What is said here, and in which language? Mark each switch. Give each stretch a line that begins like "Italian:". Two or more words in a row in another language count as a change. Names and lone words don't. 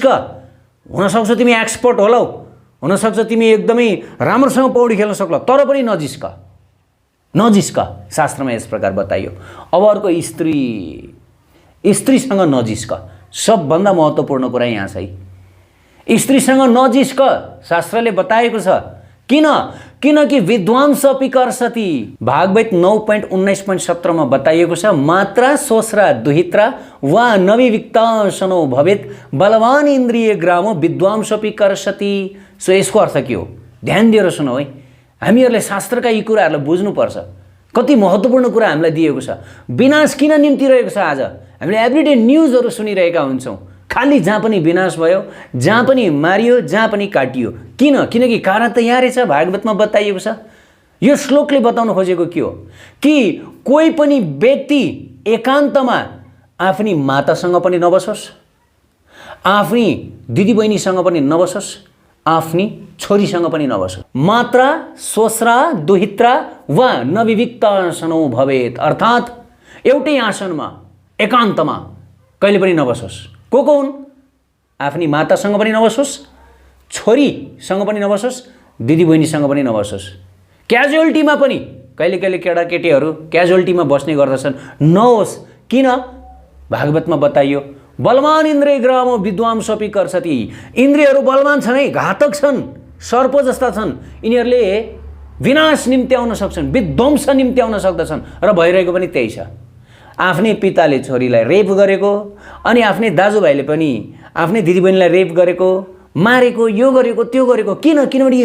Nepali: हुनसक्छ तिमी एक्सपर्ट होलाउ, हुनसक्छ तिमी एकदमै राम्रोसँग पौडी खेल्न सक्लौ, तर पनि नजिस्क शास्त्रमा यस प्रकार बताइयो। अब अर्को स्त्रीसँग नजिस्क। सबभन्दा महत्त्वपूर्ण कुरा यहाँ छ है। स्त्रीसँग नजिस्क शास्त्रले बताएको छ।
Sanskrit: किनकि विद्वांस अपि कर्षति।
Nepali: भागवत 9.19.17 मा बताइएको छ,
Sanskrit: मात्रा सोस्रा दुहित्रा वा नविविक्ताशनो भवेत् बलवान इन्द्रिय ग्रामो विद्वांस अपि कर्षति।
Nepali: सो यसको अर्थ के हो? ध्यान दिएर सुनौ है। हामीहरूले शास्त्रका यी कुराहरूलाई बुझ्नुपर्छ। कति महत्त्वपूर्ण कुरा हामीलाई दिएको छ। विनाश किन निम्ति रहेको छ? आज हामीले
English: everyday news
Nepali: सुनिरहेका हुन्छौँ। खालि जहाँ पनि विनाश भयो, जहाँ पनि मारियो, जहाँ पनि काटियो। किनकि कारण त यहाँ रहेछ, भागवतमा बताइएको छ। यो श्लोकले बताउन खोजेको के हो कि कोही पनि व्यक्ति एकान्तमा आफ्नी मातासँग पनि नबसोस्, आफ्नी दिदीबहिनीसँग पनि नबसोस्, आफ्नी छोरीसँग पनि नबसोस्।
Sanskrit: मात्रा सोस्रा दुहित्रा वा नविविक्ताशनो भवेत्
Nepali: अर्थात् एउटै आसनमा एकान्तमा कहिले पनि नबसोस्। को हुन्? आफ्नी मातासँग पनि नबसोस्, छोरीसँग पनि नबसोस्, दिदीबहिनीसँग पनि नबसोस्। क्याजुअल्टीमा पनि कहिले केटाकेटीहरू क्याजुअल्टीमा बस्ने गर्दछन्, नहोस्। किन? भागवतमा बताइयो,
Sanskrit: बलवान इन्द्रिय ग्रामो विद्वांस अपि कर्षति।
Nepali: इन्द्रियहरू बलवान छन् है, घातक छन्, सर्प जस्ता छन्। यिनीहरूले विनाश निम्त्याउन सक्छन्, विध्वंस निम्त्याउन सक्दछन्। र भइरहेको पनि त्यही छ। आफ्नै पिताले छोरीलाई रेप गरेको, अनि आफ्नै दाजुभाइले पनि आफ्नै दिदीबहिनीलाई रेप गरेको, मारेको, यो गरेको त्यो गरेको।